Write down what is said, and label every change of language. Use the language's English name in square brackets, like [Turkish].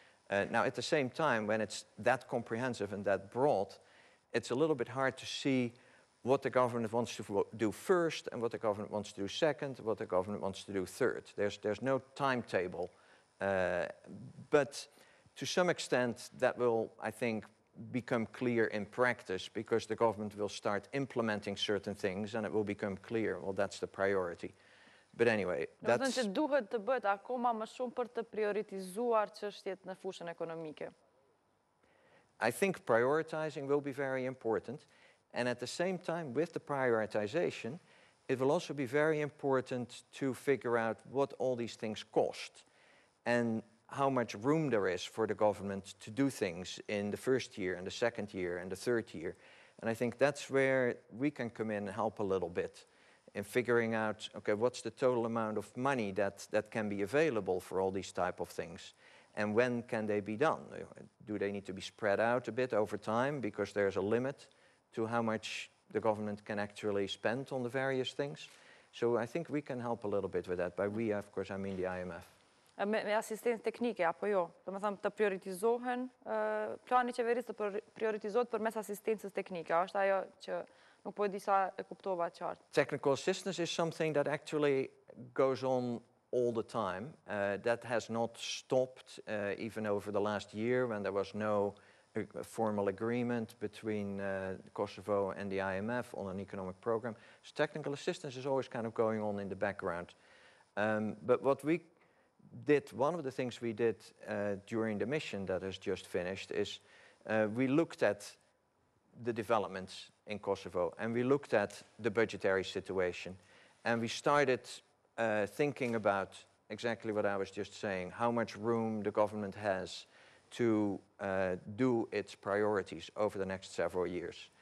[English] Now, at the same time, when it's that comprehensive and that broad, it's a little bit hard to see what the government wants to do first and what the government wants to do second, what the government wants to do third. There's no timetable. But to some extent, that will, I think, become clear in practice because the government will start implementing certain things and it will become clear, well, that's the priority. But anyway, that's... [Albanian] Që duhet të bëhet akoma më shumë për të prioritizuar çështjet në fushën ekonomike. [English] I think prioritizing will be very important. And at the same time, with the prioritization, it will also be very important to figure out what all these things cost and how much room there is for the government to do things in the first year and the second year and the third year. And I think that's where we can come in and help a little bit in figuring out, okay, what's the total amount of money that can be available for all these type of things? And when can they be done? Do they need to be spread out a bit over time because there's a limit to how much the government can actually spend on the various things? So I think we can help a little bit with that. By we, of course, I mean the IMF. [Albanian] Me asistencë teknike, apo jo? Do të thëmë të prioritizohen, plani i qeverisë të prioritizohet përmes asistencës teknike. Është ajo që nuk po e di sa e kuptova qartë. [English] Technical assistance is something that actually goes on all the time. That has not stopped even over the last year when there was no formal agreement between Kosovo and the IMF on an economic program. So technical assistance is always kind of going on in the background. But what we did, one of the things we did during the mission that has just finished is we looked at the developments in Kosovo and we looked at the budgetary situation and we started thinking about exactly what I was just saying, how much room the government has to do its priorities over the next several years.